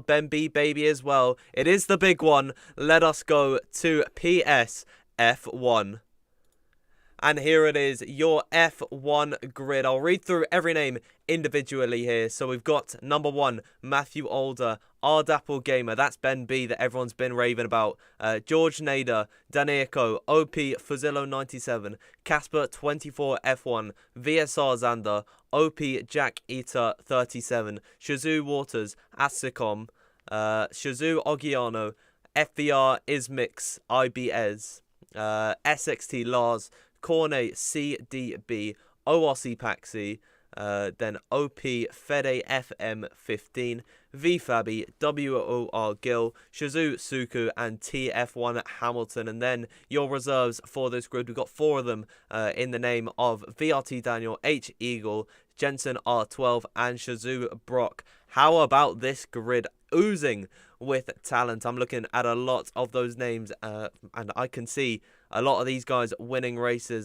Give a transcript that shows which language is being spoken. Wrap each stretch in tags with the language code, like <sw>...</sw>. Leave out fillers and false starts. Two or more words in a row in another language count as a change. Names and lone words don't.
<en>Ben B, baby, as well. It is the big one. Let us go to PSF1. And here it is, your F1 grid. I'll read through every name individually here. So we've got number 1, Matthew Alder, Ardapple Gamer. That's Ben B that everyone's been raving about. George Nader, Daneko, OP Fuzillo 97, Casper 24 F1, VSR Zander, OP Jack Eater 37, Shazoo Waters, Asicom, Shazoo Ogiano, FVR Ismix IBS, SXT Lars, Cornet CDB, ORC Paxi, then OP Fede FM15, VFabby, WOR Gill, Shazoo Suku, and TF1 Hamilton. And then your reserves for this grid, we've got 4 of them in the name of VRT Daniel, H Eagle, Jensen R12, and Shazoo Brock. How about this grid oozing with talent? I'm looking at a lot of those names, and I can see a lot of these guys winning races.</en>